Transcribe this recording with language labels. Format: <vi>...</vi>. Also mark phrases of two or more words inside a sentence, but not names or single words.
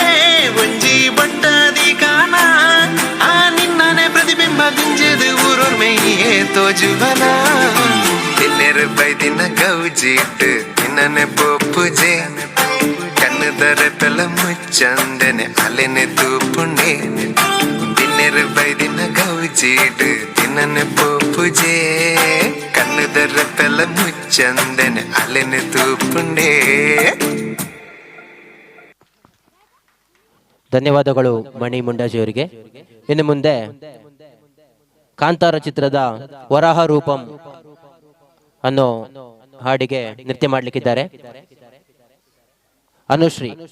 <tcy>ಒಂಜಿ ಬಟ್ಟದಿ ಕಾನ ಆ ನಿನ್ನನೆ ಪ್ರತಿಬಿಂಬ ಗುಂಜದು ಊರೋರ್ ಮೇಯಿಗೆ ತೋಜುವನ ಇನ್ನೆರು ಬೈದಿನ ಗೌಜಿಟ್ಟು ನಿನ್ನನೆ ಪೋಪುಜೆ ಕಣ್ಣದರ ಬೆಲ ಮುಚ್ಚಂದೆನೆ ಅಲೆನೆ ತೂಪುಂಡೆ ಇನ್ನೆರು ಬೈದಿನ ಗೌಜಿಡು ದಿನನೆ ಪೋಪುಜೆ ಕಣ್ಣದರ ಬೆಲ ಮುಚ್ಚಂದೆನೆ ಅಲೆನೆ ತೂಪುಂಡೆ.</tcy> <kn>ಧನ್ಯವಾದಗಳು ಮಣಿ ಮುಂಡಾಜಿ ಅವರಿಗೆ. ಇನ್ನು ಮುಂದೆ ಕಾಂತಾರ ಚಿತ್ರದ ವರಾಹ ರೂಪಂ ಅನ್ನೋ ಹಾಡಿಗೆ ನೃತ್ಯ ಮಾಡಲಿಕ್ಕಿದ್ದಾರೆ ಅನುಶ್ರೀ.</kn>